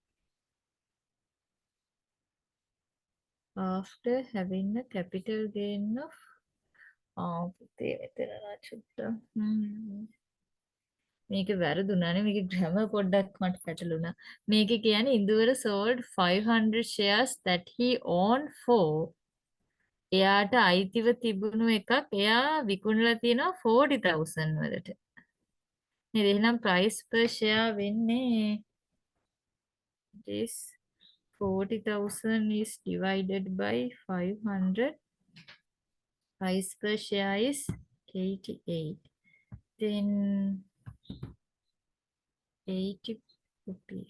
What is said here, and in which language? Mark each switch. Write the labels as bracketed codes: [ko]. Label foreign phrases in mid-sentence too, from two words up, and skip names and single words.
[en] after having a capital gain of [si] මේක වැරදුනානේ. මේක grammar පොඩ්ඩක් මට පැටලුණා. මේක කියන්නේ [en] ඉන්දුවර sold 500 shares that he owned for, [si] එයාට අයිතිව තිබුණු එකක් එයා විකුණලා තියෙනවා 40,000 වලට. නේද? එහෙනම් [en] price per share [si] වෙන්නේ [en] this 40,000 is divided by 500. Price per share is 88. Then 80 rupees.